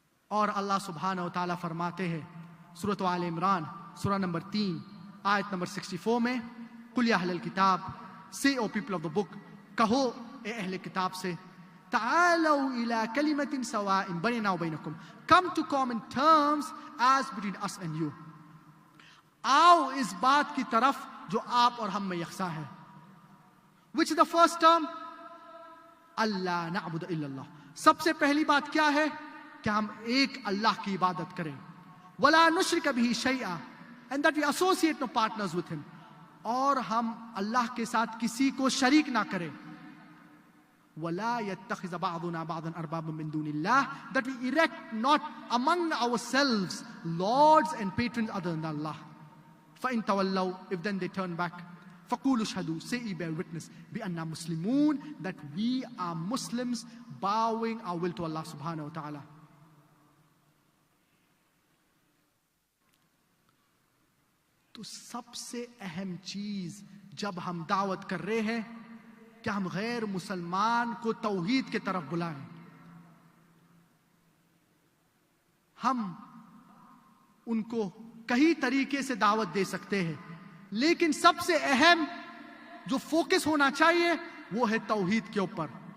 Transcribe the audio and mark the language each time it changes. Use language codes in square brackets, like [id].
[ur] اور اللہ سبحانہ و تعالیٰ فرماتے ہیں سورۃ آل عمران سورہ نمبر 3 آیت نمبر 64 میں, [ar] قُلْ يَا أَهْلَ الْكِتَابِ, [en] say O people of the book, [ur] کہو اے اہل کتاب سے, [ar] تعالوا إلى كلمة سواء بيننا وبينكم, [en] come to common terms as between us and you. [ur] آؤ اس بات کی طرف جو آپ اور ہم میں یکساں ہے. [en] Which is the first term? [ar] اللہ نعبد الا اللہ. [ur] سب سے پہلی بات کیا ہے؟ کہ ہم ایک اللہ کی عبادت کریں. [ar] ولا نشرک بہ شیئا, [en] and that we associate no partners with him. [ur] اور ہم اللہ کے ساتھ کسی کو شریک نہ کریں. [ar] وَلَا يَتَّخِذَ بَعْضُنَا بَعْضًا أَرْبَابًا مِّن دُونِ اللَّهِ, [en] that we erect not among ourselves lords and patrons other than Allah. [ar] فَإِن تَوَلَّوْا, [en] if then they turn back, [ar] فَقُولُوا اشْهَدُوا, [en] say ye bear witness, [ar] بِأَنَّا مُسْلِمُونَ, [en] that we are Muslims bowing our will to Allah subhanahu wa ta'ala. [ur] تو سب سے اہم چیز جب ہم دعوت کر رہے ہیں کہ ہم غیر مسلمان کو توحید کے طرف بلائیں. ہم ان کو کئی طریقے سے دعوت دے سکتے ہیں, لیکن سب سے اہم جو فوکس ہونا چاہیے وہ ہے توحید کے اوپر.